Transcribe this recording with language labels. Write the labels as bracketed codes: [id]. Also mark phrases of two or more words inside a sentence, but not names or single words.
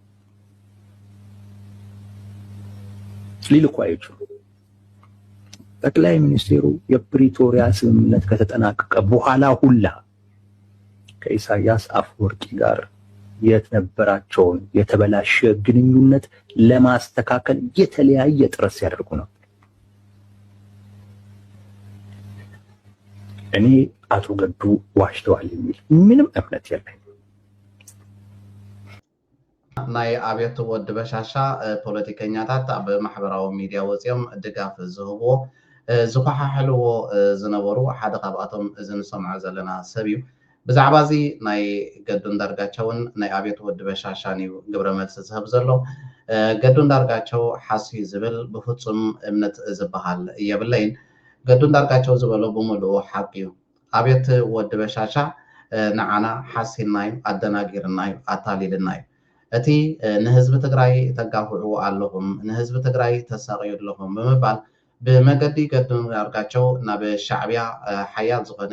[am] ሊልኩ አይችሉም ጠቅላይ ሚኒስትሩ የፕሪቶሪያ ስምምነት ከተጠናቀቀ በኋላ ሁላ ከኢሳያስ አፈወርቂ ጋር የነበራቸውን የተበላሸ ግንኙነት ለማስተካከል የተለያየ ጥረት ሲያደርጉ ነው እኔ አቶ ገዱ ዋሽተዋል የሚል ምንም እምነት የለኝም [ti] ናይ ኣብየት ወዲ በሻሻ ፖለቲከኛታት ኣብ ማሕበራዊ ሚድያ ወፅዮም ድጋፍ ዝህብዎ ዝኳሓሕልዎ ዝነበሩ ሓደ ካብኣቶም እዚ ንሰምዖ ዘለና ሰብ እዩ ብዛዕባ እዚ ናይ ገዱ እንዳርጋቸውን ናይ ኣብየት ወዲ በሻሻን እዩ ግብረ መልሲ ዝህብ ዘሎ ገዱ እንዳርጋቸው ሓስዩ ዝብል ብፍፁም እምነት ዝበሃል የብለይን ገዱ እንዳርጋቸው ዝበሎ ብምሉኡ ሓቂ እዩ ኣብየት ወዲ በሻሻ ንዓና ሓሲልናዩ ኣደናጊርናዩ ኣታሊልናዩ እቲ ንህዝቢ ትግራይ ተጋፍዑ ኣለኹም ንህዝቢ ትግራይ ተሰቂዩ ኣለኹም ብምባል ብመገዲ ገዱ እንዳርጋቸው ናብ ሻዕቢያ ሓያል ዝኾነ